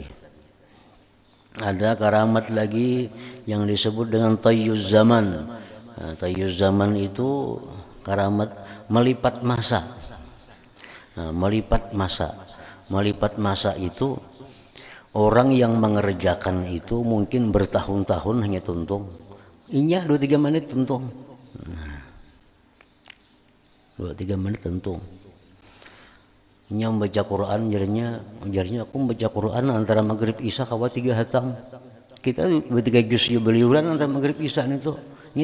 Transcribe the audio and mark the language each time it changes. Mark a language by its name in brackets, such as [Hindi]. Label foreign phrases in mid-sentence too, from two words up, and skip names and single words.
[Indonesian] Ada karamat lagi yang disebut dengan tayyuz zaman. Nah, tayyuz zaman itu karamat melipat masa. Nah, melipat masa itu orang yang mengerjakan itu mungkin bertahun-tahun hanya tuntung. [Banjar] Inya 2-3 menit tuntung. Nah, 2-3 menit tuntung. Inya membaca Quran, jarnya aku membaca Quran antara maghrib isya kawa 3 hatam. Kita 2-3 juz beliuran antara maghrib isya itu.